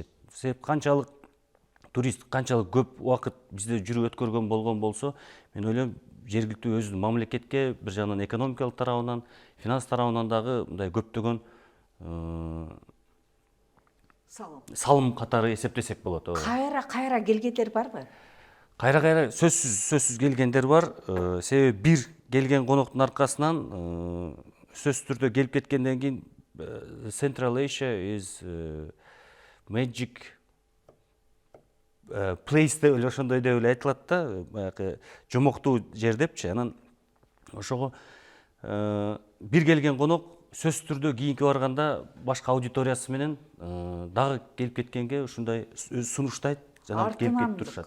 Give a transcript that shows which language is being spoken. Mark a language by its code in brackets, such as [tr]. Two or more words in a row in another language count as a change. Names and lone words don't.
[ky] Себеп канчалык турист, канчалык көп убакыт бизде жүрүп өткөргөн болгон болсо, мен ойлойм, жергиликтүү өзүнүн мамлекетке бир жагынан экономикалык тарабынан, финанс тарабынан дагы мындай көптөгөн салым катары эсептесек болот. Кайра келгендер барбы? Кайра сөзсүз келгендер бар. Себеби бир келген коноктун аркасынан сөзсүз түрдө келип кеткенден кийин [en] Central Asia is magic place [ky] деп эле ошондой деп эле айтылат да, баягы жомоктуу жер депчи. Анан ошого бир келген конок сөзсүз түрдө кийинки барганда башка аудиториясы менен дагы келип кеткенге ушундай сунуштайт, жана келип кетип турушат.